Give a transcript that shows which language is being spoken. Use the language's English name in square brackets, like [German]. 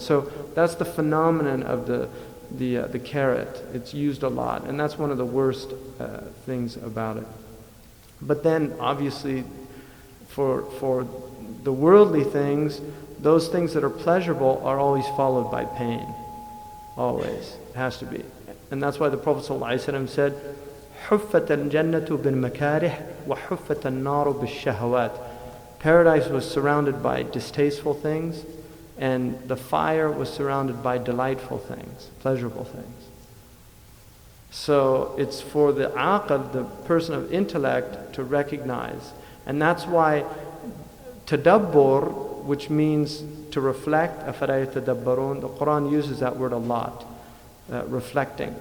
[English] So that's the phenomenon of the carrot. It's used a lot, and that's one of the worst things about it. But then, obviously, for the worldly things, those things that are pleasurable are always followed by pain. Always. It has to be. And that's why the Prophet ﷺ said, [Arabic] حُفَّتَ الْجَنَّةُ بِالْمَكَارِحِ وَحُفَّتَ النَّارُ بِالشَّهَوَاتِ. [English] Paradise was surrounded by distasteful things, and the fire was surrounded by delightful things, pleasurable things. So it's for the aql, the person of intellect, to recognize. And that's why tadabbur, which means to reflect, [Arabic] أَفَلَا يَتَدَبَّرُونَ, [English] the Quran uses that word a lot, reflecting.